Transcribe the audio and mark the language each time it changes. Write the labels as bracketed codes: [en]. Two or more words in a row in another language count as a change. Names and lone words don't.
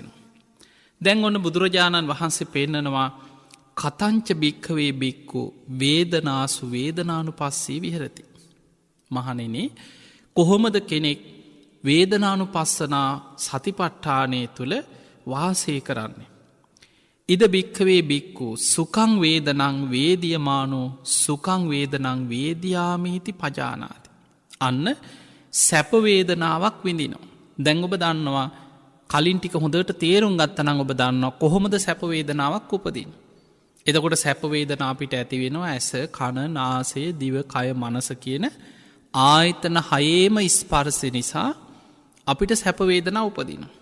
[si] දැන් ඔන්න බුදුරජාණන් වහන්සේ පෙන්නනවා [pi] කතංච භික්කවේ බික්කු වේදනාසු වේදනානු පස්සේ විහරති. [si] මහනෙනේ කොහොමද කෙනෙක් වේදනානු පස්සනා සතිපට්ඨානය තුළ වාසය කරන්නේ. [pi] ඉද භික්කවේ බික්කු සුකං වේදනං වේදියමානෝ සුකං වේදනං වේදයාමීති පජානාති. [si] අන්න සැපවේදනාවක් විඳිනවා. දැන් ඔබ දන්නවා කලින් ටික හොඳට තේරුම් ගත්තනං ඔබ දන්නවා කොහොමද සැපවේදනාවක් උපදින්. එතකොට සැපවේදනා අපිට ඇති වෙනවා ඇස කණ නාසේ දිව කය මනස කියන ආයතන හයේම ස්පර්ශ නිසා අපිට සැපවේදනා උපදින.